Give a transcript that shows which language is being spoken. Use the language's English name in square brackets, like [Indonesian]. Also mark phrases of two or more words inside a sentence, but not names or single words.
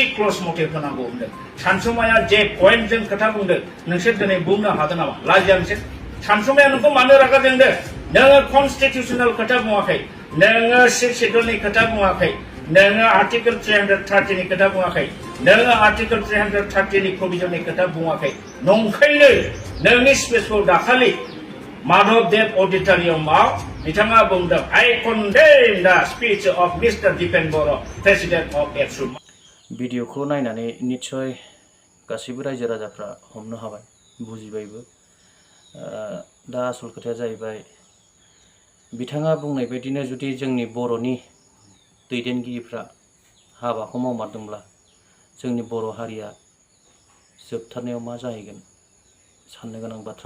[Bodo] क्लज मथे होनांगौ होनदों सानसुमाया जे पइन्टजों खोथा बुंदों नोंसोर दिनै बुंनो हादों नामा लाजिया नोंसोर सानसुमाया नोंखौ मानो रागा जोंदों नोङो कनस्टिटिउसनेल खोथा बुङाखै नोङो सिख सिदुरनि खोथा बुङाखै नोङो आर्टिकेल 330 नि खोथा बुङाखै नोङो आर्टिकेल 330 नि प्रभिजननि खोथा बुङाखै नंखायनो नोंनि स्पिचखौ दाखालि माधबदेव अडिटोरियामाव बिथाङा बुंदों [English] I condemn the speech of Mr. दिपेन बर' president of ABSU [Bodo] भिडिअखौ नायनानै निस्सय गासैबो रायजो राजाफ्रा हमनो हाबाय बुजिबायबो दा आसल खोथाया जाहैबाय बिथाङा बुंनाय बायदिनो जुदि जोंनि बर'नि दैदेनगिरिफ्रा हाबाखौ मावमारदोंब्ला जोंनि बर' हारिया जोबथारनायाव मा जाहैगोन साननो गोनां बाथ्रा